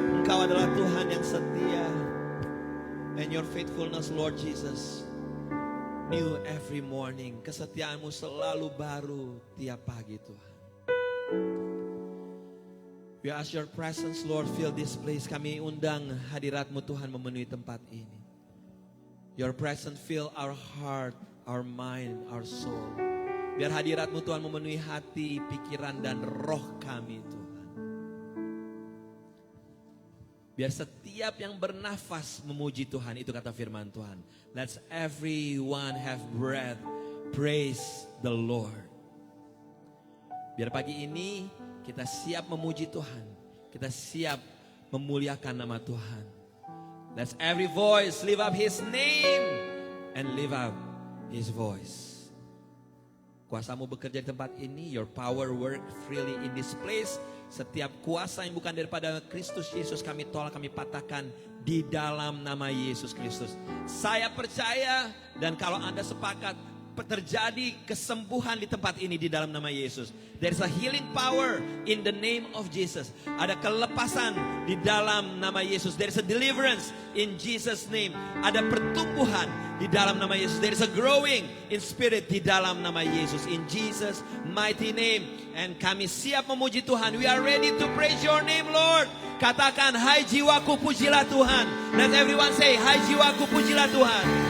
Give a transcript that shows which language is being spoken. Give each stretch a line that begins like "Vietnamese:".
Indonesian: Engkau adalah Tuhan yang setia.
English: And your faithfulness, Lord Jesus, new every morning.
Indonesian: Kesetiaanmu selalu baru tiap pagi, Tuhan.
English: We ask your presence, Lord, fill this place.
Indonesian: Kami undang hadirat-Mu, Tuhan, memenuhi tempat ini.
English: Your presence fill our heart, our mind, our soul.
Indonesian: Biar hadirat-Mu, Tuhan, memenuhi hati, pikiran, dan roh kami, Tuhan. Biar setiap yang bernafas memuji Tuhan, itu kata firman Tuhan.
English: Let everyone have breath, praise the Lord.
Indonesian: Biar pagi ini kita siap memuji Tuhan. Kita siap memuliakan nama Tuhan.
English: Let every voice lift up His name and lift up His voice.
Indonesian: Kuasamu bekerja di tempat ini.
English: Your power work freely in this place.
Indonesian: Setiap kuasa yang bukan daripada Kristus Yesus kami tolak, kami patahkan di dalam nama Yesus Kristus. Saya percaya dan kalau Anda sepakat, terjadi kesembuhan di tempat ini di dalam nama Yesus.
English: There is a healing power in the name of Jesus.
Indonesian: Ada kelepasan di dalam nama Yesus.
English: There is a deliverance in Jesus name.
Indonesian: Ada pertumbuhan di dalam nama Yesus.
English: There is a growing in spirit
Indonesian: di dalam nama Yesus.
English: In Jesus mighty name. And
Indonesian: kami siap memuji Tuhan.
English: We are ready to praise your name, Lord.
Indonesian: Katakan, hai jiwaku pujilah Tuhan.
English: Let everyone say,
Indonesian: hai jiwaku pujilah Tuhan.